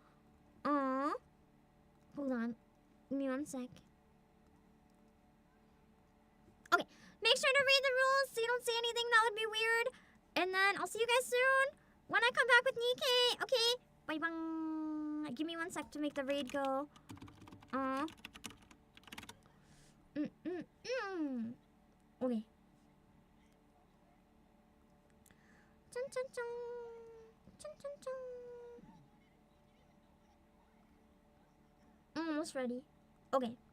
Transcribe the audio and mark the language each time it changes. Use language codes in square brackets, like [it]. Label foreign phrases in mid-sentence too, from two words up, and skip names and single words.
[en] Hold on. Give me 1 sec. Okay, make sure to read the rules so you don't say anything that would be weird. And then I'll see you guys soon when I come back with Nikke. Okay, bye-bye. Give me 1 sec to make the raid go. Okay. Chun chun chun. Chun chun chun. I'm almost ready. Okay.